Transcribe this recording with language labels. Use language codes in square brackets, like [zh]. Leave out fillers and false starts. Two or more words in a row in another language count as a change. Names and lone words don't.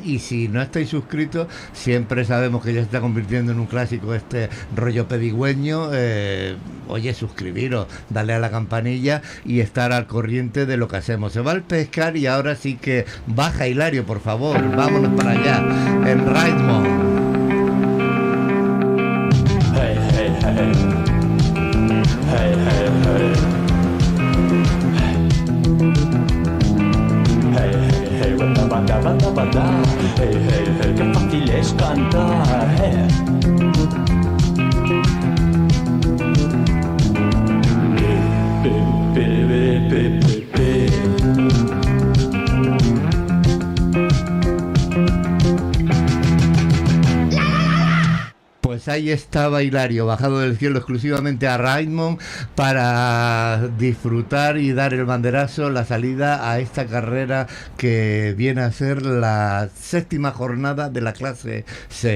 [es] Y si no estáis suscritos, siempre sabemos que ya se está convirtiendo en un clásico este rollo pedigüeño, oye, suscribiros, darle a la campanilla y estar al corriente de lo que hacemos. Se va al pescar y ahora sí que baja, Hilario, por favor, vámonos para allá, en Raidmond. Hey, hey, hey. Hey, hey, hey. Hey, hey, hey, bada, bada, bada, bada. Hey, hey, hey, qué fácil es cantar. Hey. Pe, pe, pe, pe, pe. Pues ahí estaba Hilario, bajado del cielo exclusivamente a Raidmond para disfrutar y dar el banderazo, la salida a esta carrera que viene a ser la 7ª jornada de la clase C.